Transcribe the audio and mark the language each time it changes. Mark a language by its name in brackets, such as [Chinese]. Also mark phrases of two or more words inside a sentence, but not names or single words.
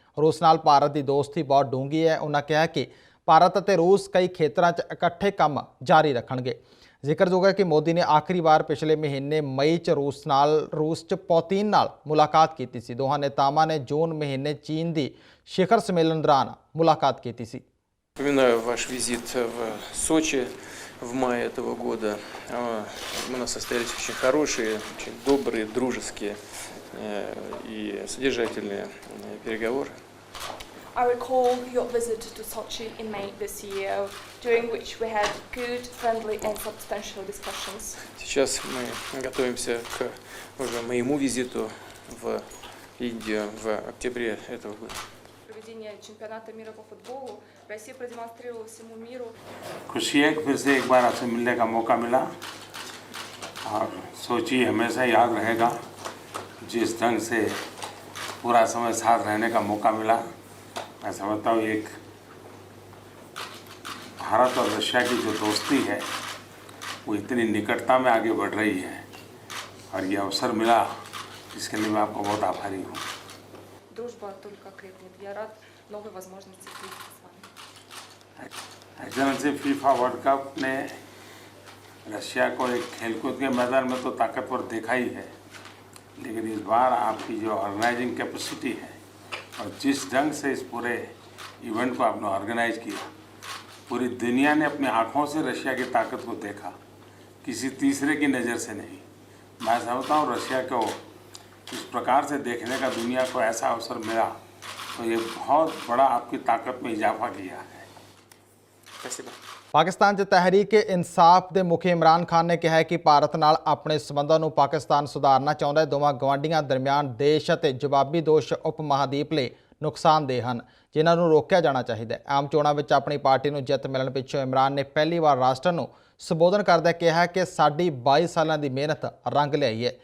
[Punjabi] ਰੂਸ ਨਾਲ ਭਾਰਤ ਦੀ ਦੋਸਤੀ ਬਹੁਤ ਡੂੰਘੀ ਹੈ। ਉਹਨਾਂ ਕਿਹਾ ਕਿ ਭਾਰਤ ਅਤੇ ਰੂਸ ਕਈ ਖੇਤਰਾਂ 'ਚ ਇਕੱਠੇ ਕੰਮ ਜਾਰੀ ਰੱਖਣਗੇ। ਜ਼ਿਕਰਯੋਗ ਹੈ ਕਿ ਮੋਦੀ ਨੇ ਆਖਰੀ ਵਾਰ ਪਿਛਲੇ ਮਹੀਨੇ ਮਈ 'ਚ ਰੂਸ 'ਚ ਪੁਤਿਨ ਨਾਲ ਮੁਲਾਕਾਤ ਕੀਤੀ ਸੀ। ਦੋਹਾਂ ਨੇਤਾਵਾਂ ਨੇ ਜੂਨ ਮਹੀਨੇ ਚੀਨ ਦੀ [Hindi] शिखर सम्मेलन दौरान मुलाकात की थी। [Russian] Вспоминаю ваш визит в Сочи в мае этого года. У нас состоялись очень хорошие, очень добрые, дружеские и содержательные переговоры. [English] I recall your visit to Sochi in May this year, during which we had good, friendly and substantial discussions. [Russian] Сейчас мы готовимся к уже моему визиту в Индию в октябре этого года. Проведение чемпионата мира по футболу Россия продемонстрировала всему миру. [Hindi] खुशी है कि फिर से एक बार आपसे मिलने का मौका मिला और सोची हमेशा याद रहेगा जिस ढंग से पूरा समय साथ रहने का मौका मिला। मैं समझता हूँ एक भारत और रशिया की जो दोस्ती है वो इतनी निकटता में आगे बढ़ रही है और ये अवसर मिला इसके लिए मैं आपको बहुत आभारी हूँ। [Russian] Дружба только крепнет. Я рад новой возможности встретиться с вами. [Hindi] एक्सेलेंसी फीफा वर्ल्ड कप ने रशिया को एक खेलकूद के मैदान में तो ताकतवर देखा ही है, लेकिन इस बार आपकी जो [English] organizing capacity [Hindi] है और जिस ढंग से इस पूरे इवेंट को आपने ऑर्गेनाइज किया, पूरी दुनिया ने अपनी आँखों से रशिया की ताकत को देखा, किसी तीसरे की नज़र से नहीं। मैं समझता हूँ रशिया को इस प्रकार से देखने का दुनिया को ऐसा अवसर मिला तो ये बहुत बड़ा आपकी ताकत में इजाफा किया है। [Russian] Спасибо. [Punjabi] ਪਾਕਿਸਤਾਨ 'ਚ ਤਹਿਰੀਕ-ਏ-ਇਨਸਾਫ ਦੇ ਮੁਖੀ ਇਮਰਾਨ ਖਾਨ ਨੇ ਕਿਹਾ ਹੈ ਕਿ ਭਾਰਤ ਨਾਲ ਆਪਣੇ ਸਬੰਧਾਂ ਨੂੰ ਪਾਕਿਸਤਾਨ ਸੁਧਾਰਨਾ ਚਾਹੁੰਦਾ ਹੈ। ਦੋਵਾਂ ਗਵਾਂਢੀਆਂ ਦਰਮਿਆਨ ਦੇਸ਼ ਅਤੇ ਜਵਾਬੀ ਦੋਸ਼ ਉਪ ਮਹਾਦੀਪ ਲਈ ਨੁਕਸਾਨਦੇਹ ਹਨ, ਜਿਨ੍ਹਾਂ ਨੂੰ ਰੋਕਿਆ ਜਾਣਾ ਚਾਹੀਦਾ ਹੈ। ਆਮ ਚੋਣਾਂ ਵਿੱਚ ਆਪਣੀ ਪਾਰਟੀ ਨੂੰ ਜਿੱਤ ਮਿਲਣ ਪਿੱਛੋਂ ਇਮਰਾਨ ਨੇ ਪਹਿਲੀ ਵਾਰ ਰਾਸ਼ਟਰ ਨੂੰ ਸੰਬੋਧਨ ਕਰਦਿਆਂ ਕਿਹਾ ਕਿ ਸਾਡੀ 22 ਸਾਲਾਂ ਦੀ ਮਿਹਨਤ ਰੰਗ ਲਿਆਈ ਹੈ।